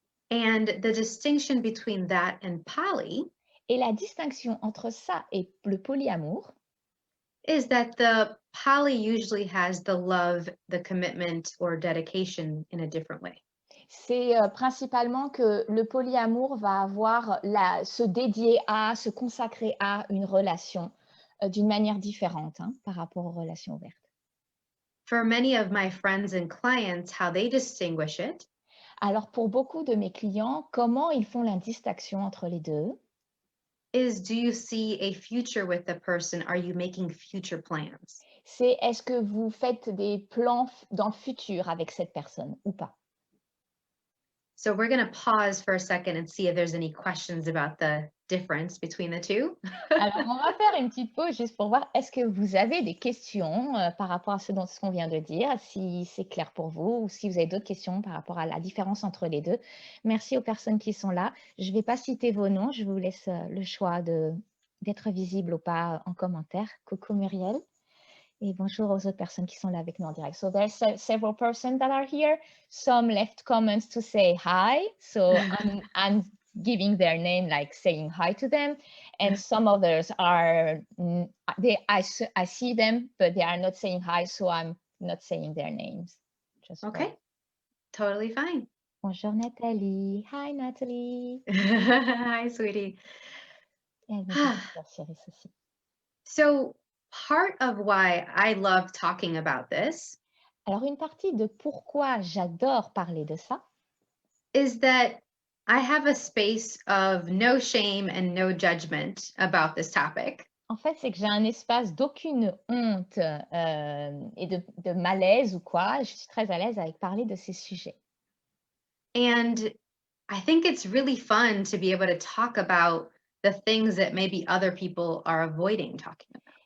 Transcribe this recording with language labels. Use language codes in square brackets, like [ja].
[en] And the distinction between that and poly [fr] Et la distinction entre ça et le polyamour, [en] is that the poly usually has the love, the commitment, or dedication in a different way. [fr] c'est principalement que le polyamour va avoir se dédier à, se consacrer à une relation d'une manière différente par rapport aux relations ouvertes. [en] For many of my friends and clients, how they distinguish it [fr] Alors pour beaucoup de mes clients, comment ils font la distinction entre les deux? [en] is, do you see a future with the person? Are you making future plans? [fr] C'est est-ce que vous faites des plans dans le futur avec cette personne ou pas? [en] So we're going to pause for a second and see if there's any questions about the difference between the two. [fr] Alors, on va faire une petite pause juste pour voir, est-ce que vous avez des questions par rapport à ce qu'on vient de dire, si c'est clair pour vous ou si vous avez d'autres questions par rapport à la différence entre les deux. Merci aux personnes qui sont là. Je ne vais pas citer vos noms, je vous laisse le choix d'être visible ou pas en commentaire. Coucou Muriel. Et bonjour aux autres personnes qui sont là avec nous en direct. [en] So there's several persons that are here. Some left comments to say hi. So I'm giving their name, like saying hi to them. And some others are, I see them, but they are not saying hi. So I'm not saying their names. Okay, totally fine. [fr] Bonjour Nathalie. [en] Hi Nathalie. Hi, sweetie. [fr] Et elle me dit bonjour Siris aussi. [en] So part of why I love talking about this [fr] Alors une partie de pourquoi j'adore parler de ça, [en] is that I have a space of no shame and no judgment about this topic. [fr] en fait, c'est que j'ai un espace d'aucune honte et de malaise ou quoi. Je suis très à l'aise avec parler de ces sujets. [en] And I think it's really fun to be able to talk about the things that maybe other people are avoiding talking about.